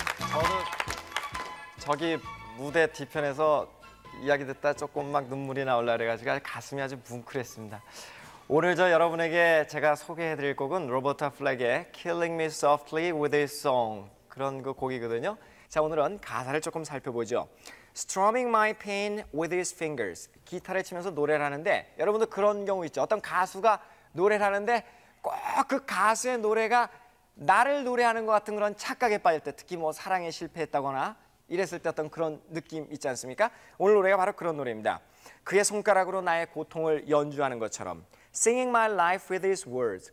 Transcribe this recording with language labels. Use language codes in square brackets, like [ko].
[ko] 저는 저기 무대 뒤편에서 이야기 듣다 조금 막 눈물이 나올라 그래가지고 가슴이 아주 뭉클했습니다. 오늘 여러분에게 제가 소개해드릴 곡은 로버타 플렉의 Killing Me Softly with His Song, 그런 그 곡이거든요. 자, 오늘은 가사를 조금 살펴보죠. [en] Strumming my pain with his fingers. [ko] 기타를 치면서 노래를 하는데 여러분도 그런 경우 있죠. 어떤 가수가 노래를 하는데 꼭 그 가수의 노래가 나를 노래하는 것 같은 그런 착각에 빠질 때, 특히 뭐 사랑에 실패했다거나 이랬을 때 어떤 그런 느낌 있지 않습니까? 오늘 노래가 바로 그런 노래입니다. 그의 손가락으로 나의 고통을 연주하는 것처럼 [en] Singing my life with his words.